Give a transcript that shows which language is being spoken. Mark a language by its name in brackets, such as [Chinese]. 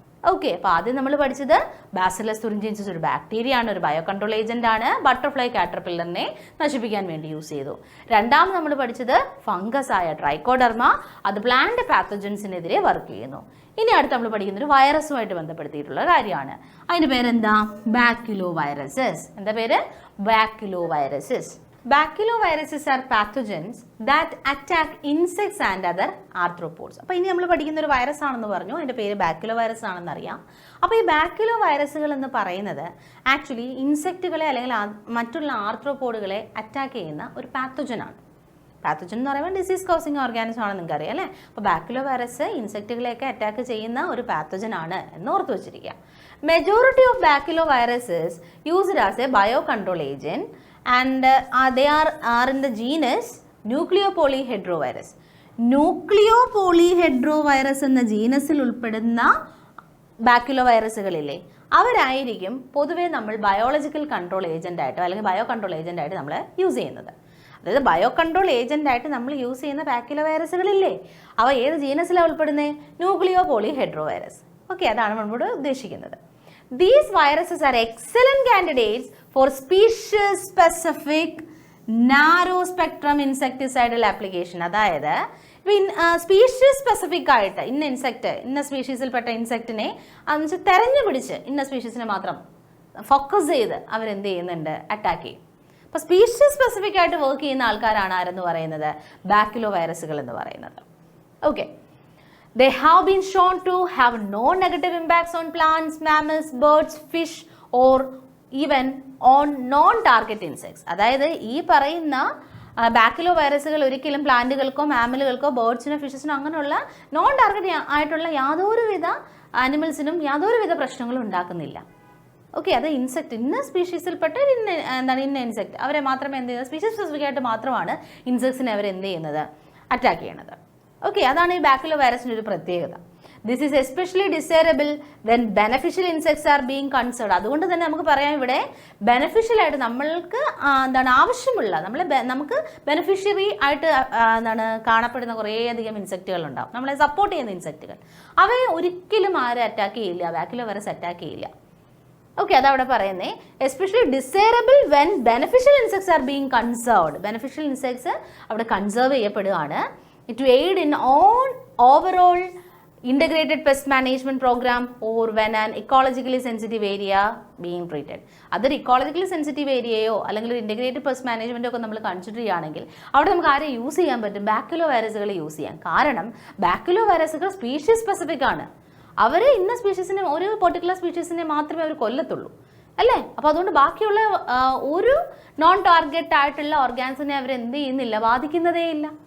[Malayalam] Okay, അപ്പോൾ ആദ്യം നമ്മൾ പഠിച്ചത് ബാസിലസ് തുറിഞ്ചിയൻസിസ് ഒരു ബാക്ടീരിയ ആണ്, ഒരു ബയോ കൺട്രോൾ ഏജന്റ് ആണ്, ബട്ടർഫ്ലൈ കാറ്റർപില്ലറിനെ നശിപ്പിക്കാൻ വേണ്ടി യൂസ് ചെയ്തു. രണ്ടാമത് നമ്മൾ പഠിച്ചത് ഫംഗസ് ആയ ട്രൈക്കോഡെർമ, അത് പ്ലാന്റ് പാത്തോജൻസിനെതിരെ വർക്ക് ചെയ്യുന്നു. ഇനി അടുത്ത് നമ്മൾ പഠിക്കുന്ന ഒരു വൈറസുമായിട്ട് ബന്ധപ്പെടുത്തിയിട്ടുള്ള കാര്യമാണ്. അതിൻ്റെ പേരെന്താ, ബാക്യുലോവൈറസസ്. എന്താ പേര്, ബാക്യുലോവൈറസസ്. [English] Baculoviruses are pathogens that attack insects and other arthropods. [Malayalam] അപ്പോൾ ഇനി നമ്മൾ പഠിക്കുന്ന ഒരു വൈറസ് ആണെന്ന് പറഞ്ഞു, അതിൻ്റെ പേര് ബാക്യുലോവൈറസ് ആണെന്ന് അറിയാം. അപ്പോൾ ഈ ബാക്യുലോവൈറസുകൾ എന്ന് പറയുന്നത് ആക്ച്വലി ഇൻസെക്റ്റുകളെ അല്ലെങ്കിൽ മറ്റുള്ള ആർത്രോപോഡുകളെ അറ്റാക്ക് ചെയ്യുന്ന ഒരു പാത്തോജനാണ്. പാത്തോജൻ എന്ന് പറയുമ്പോൾ ഡിസീസ് കോസിങ് ഓർഗാനിസം ആണെന്ന് നിങ്ങൾക്ക് അറിയാം അല്ലേ. അപ്പോൾ ബാക്യുലോവൈറസ് ഇൻസെക്റ്റുകളെയൊക്കെ അറ്റാക്ക് ചെയ്യുന്ന ഒരു പാത്തോജൻ ആണ് എന്ന് ഓർത്ത് വെച്ചിരിക്കുക. [English] majority of baculoviruses used as a bio control agent and they are in the genus [Malayalam] ന്യൂക്ലിയോപോളിഹെഡ്രോവൈറസ്. ന്യൂക്ലിയോപോളിഹെഡ്രോവൈറസ് എന്ന ജീനസിൽ ഉൾപ്പെടുന്ന ബാക്യുലോ വൈറസുകളില്ലേ, അവരായിരിക്കും പൊതുവേ നമ്മൾ ബയോളജിക്കൽ കൺട്രോൾ ഏജൻ്റായിട്ടോ അല്ലെങ്കിൽ ബയോ കൺട്രോൾ ഏജൻ്റായിട്ട് നമ്മൾ യൂസ് ചെയ്യുന്നത്. അതായത് ബയോ കൺട്രോൾ ഏജൻ്റായിട്ട് നമ്മൾ യൂസ് ചെയ്യുന്ന ബാക്യുലോ വൈറസുകളില്ലേ, അവ ഏത് ജീനസിലാണ് ഉൾപ്പെടുന്നത്? ന്യൂക്ലിയോപോളിഹെഡ്രോവൈറസ്. ഓക്കെ, അതാണ് നമ്മളോട് ഉദ്ദേശിക്കുന്നത്. [English] These viruses are excellent candidates for species specific narrow spectrum insecticidal application. [Malayalam] അതായത് സ്പീഷീസ് സ്പെസിഫിക് ആയിട്ട് ഇന്ന ഇൻസെക്റ്റ്, ഇന്ന സ്പീഷീസിൽപ്പെട്ട ഇൻസെക്റ്റിനെ എന്ന് തെരഞ്ഞു പിടിച്ച് ഇന്ന സ്പീഷീസിനെ മാത്രം ഫോക്കസ് ചെയ്ത് അവരെന്ത് ചെയ്യുന്നുണ്ട്? അറ്റാക്ക് ചെയ്യും. അപ്പോൾ സ്പീഷീസ് സ്പെസിഫിക് ആയിട്ട് വർക്ക് ചെയ്യുന്ന ആൾക്കാരാണ് ആരെന്ന് പറയുന്നത്? ബാക്യുലോ വൈറസുകൾ എന്ന് പറയുന്നത്. [English] Okay, they have been shown to have no negative impacts on plants, mammals, birds, fish or even on non-target insects. [Malayalam] അതായത് ഈ പറയുന്ന ബാക്യുലോ വൈറസുകൾ ഒരിക്കലും പ്ലാന്റുകൾക്കോ മാമലുകൾക്കോ ബേർഡ്സിനോ ഫിഷസിനോ അങ്ങനെയുള്ള നോൺ ടാർഗറ്റ് ആയിട്ടുള്ള യാതൊരുവിധ ആനിമൽസിനും യാതൊരുവിധ പ്രശ്നങ്ങളും ഉണ്ടാക്കുന്നില്ല. ഓക്കെ, അത് ഇൻസെക്ട് ഇന്ന സ്പീഷീസിൽപ്പെട്ട ഇന്ന ഇൻസെക്ട് അവരെ മാത്രമേ എന്ത് ചെയ്യുന്നത്? സ്പീഷീസ് സ്പെസിഫിക് ആയിട്ട് മാത്രമാണ് ഇൻസെക്ട്സിനെ അവരെന്ത് ചെയ്യുന്നത്? അറ്റാക്ക് ചെയ്യണത്. ഓക്കെ, അതാണ് ഈ ബാക്യുലോ വൈറസിൻ്റെ ഒരു പ്രത്യേകത. [English] This is especially desirable when beneficial insects are being concerned. [Malayalam] അതുകൊണ്ട് തന്നെ നമുക്ക് പറയാം ഇവിടെ ബെനഫിഷ്യലായിട്ട് നമ്മൾക്ക് ആവശ്യമുള്ള നമുക്ക് ബെനഫിഷ്യറി ആയിട്ട് കാണപ്പെടുന്ന കുറേയധികം ഇൻസെക്റ്റുകളുണ്ടാവും, നമ്മളെ സപ്പോർട്ട് ചെയ്യുന്ന ഇൻസെക്റ്റുകൾ. അവയെ ഒരിക്കലും ആരും അറ്റാക്ക് ചെയ്യില്ല, ബാക്യുലോ വൈറസ് അറ്റാക്ക് ചെയ്യില്ല. [English] okay, [Malayalam] അതവിടെ പറയുന്നത് [English] Especially desirable when beneficial insects are being conserved. [Malayalam] Beneficial insects അവിടെ കൺസേർവ് ചെയ്യപ്പെടുകയാണ്. [English] To aid in overall integrated pest management program or when an ecologically sensitive area being treated. [Malayalam] അതൊരു ecologically sensitive ഏരിയയോ അല്ലെങ്കിൽ ഒരു integrated pest മാനേജ്മെൻറ്റോ ഒക്കെ നമ്മൾ consider ചെയ്യുകയാണെങ്കിൽ അവിടെ നമുക്ക് ആരെ യൂസ് ചെയ്യാൻ പറ്റും? ബാക്യുലോ വൈറസുകൾ യൂസ് ചെയ്യാം. കാരണം ബാക്യുലോ വൈറസുകൾ സ്പീഷീസ് സ്പെസിഫിക് ആണ്. അവർ ഇന്ന സ്പീഷീസിനെ, ഒരു പെർട്ടിക്കുലർ സ്പീഷീസിനെ മാത്രമേ അവർ കൊല്ലത്തുള്ളൂ അല്ലേ? അപ്പോൾ അതുകൊണ്ട് ബാക്കിയുള്ള ഒരു നോൺ ടാർഗറ്റ് ആയിട്ടുള്ള ഓർഗാൻസിനെ അവരെന്ത് ചെയ്യുന്നില്ല? ബാധിക്കുന്നതേ ഇല്ല.